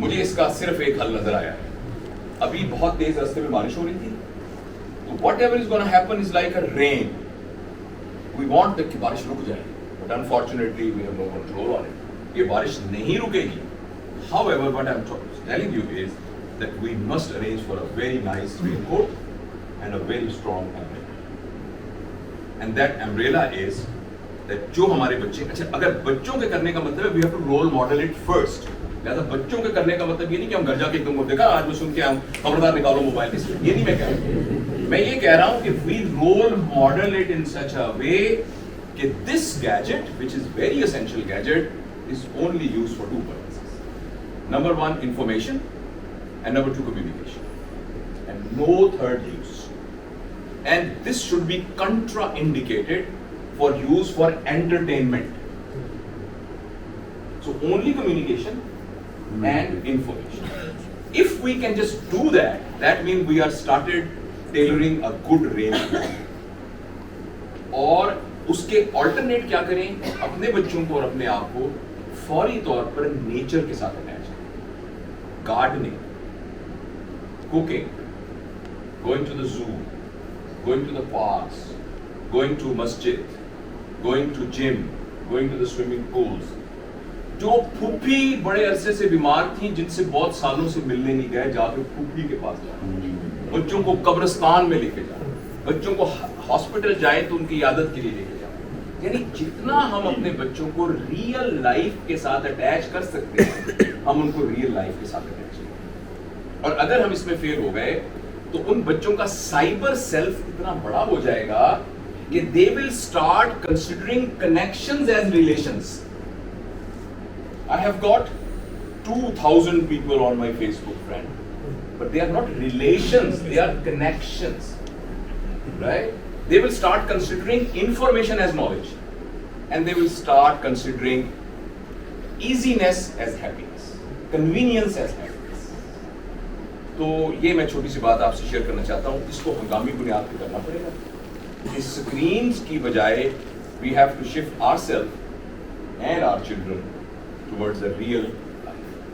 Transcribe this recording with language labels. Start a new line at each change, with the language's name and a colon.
Hindi: मुझे इसका सिर्फ एक हल नजर आया है. अभी बहुत तेज रास्ते में बारिश हो रही थी, तो
English: Whatever is gonna happen is like a rain. We want that
Hindi: कि बारिश रुक जाए,
English: But unfortunately we have no control on it.
Hindi: ये बारिश नहीं रुकेगी.
English: However what I am telling you is that we must arrange for a very nice raincoat and a very strong umbrella. And that umbrella is that
Hindi: जो हमारे बच्चे, अच्छा अगर बच्चों के करने का मतलब है
English: we have to role model it first.
Hindi: लिहाजा बच्चों के करने का मतलब ये नहीं कि हम घर जाके एकदम को देखा आज मैं सुन के आऊँ खबरदार निकालो मोबाइल की स्क्रीन, ये नहीं मैं कह रहा हूँ. मैं ये कह रहा हूँ कि
English: we role model it in such a way कि this gadget, which is very essential gadget, is only used for two purposes. Number one, information, and number two, communication, and no third use. And this should be contraindicated for use for entertainment. So only communication and information. If we can just do that, that means we are started tailoring a good range.
Hindi: और उसके alternate क्या करें, अपने बच्चों को और अपने आप को फौरी तौर पर नेचर के साथ अटैच करें.
English: Gardening, cooking, going to the zoo, going to the parks, going to masjid, going to gym, going to the swimming pools.
Hindi: जो फूफी बड़े अरसे से बीमार थी जिनसे बहुत सालों से मिलने नहीं गए, जाके फूफी के पास जाओ. बच्चों को कब्रिस्तान में लेके जाओ, बच्चों को हॉस्पिटल जाए तो उनकी आदत के लिए लेके जाओ. यानी जितना हम अपने बच्चों को रियल लाइफ के साथ अटैच कर सकते हैं हम उनको रियल लाइफ के साथ अटैच करें. और अगर हम इसमें फेल हो गए तो उन बच्चों का साइबर सेल्फ इतना बड़ा हो जाएगा कि
English: they will start considering connections as relations. I have got 2,000 people on my Facebook friend, but they are not relations, they are connections, right? They will start considering information as knowledge, and they will start considering easiness as happiness, convenience as happiness.
Hindi: तो ये मैं छोटी सी बात आपसे share करना चाहता हूँ. इसको हंगामी बुनियाद पे करना पड़ेगा. इस स्क्रीन्स की बजाय
English: we have to shift ourselves and our children towards a real life.